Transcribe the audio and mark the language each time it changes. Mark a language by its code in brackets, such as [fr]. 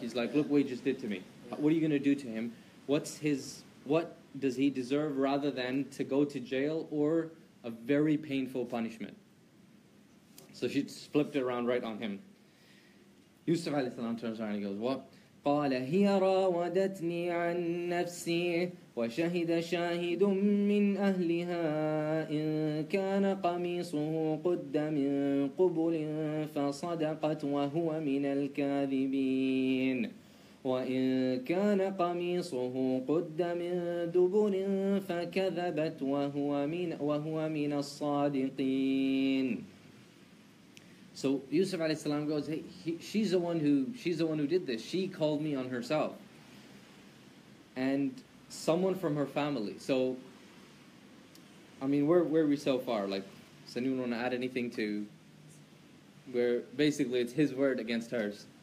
[en] He's like, "Look what he just did to me. What are you going to do to him? What does he deserve, rather than to go to jail or a very painful punishment?" So she flipped it around right on him. Yusuf alayhi salam turns around and he goes, "What? [ar] قال هي راودتني عن نفسي وشهد شاهد من أهلها إن كان قميصه قد من قبل فصدقت وهو من الكاذبين وإن كان قميصه قد من دبر فكذبت وهو من الصادقين. [en] So Yusuf alayhi salam goes, hey, she's the one who did this. She called me on herself, and someone from her family. So, I mean, where are we so far? Like, does anyone want to add anything to? Where basically it's his word against hers.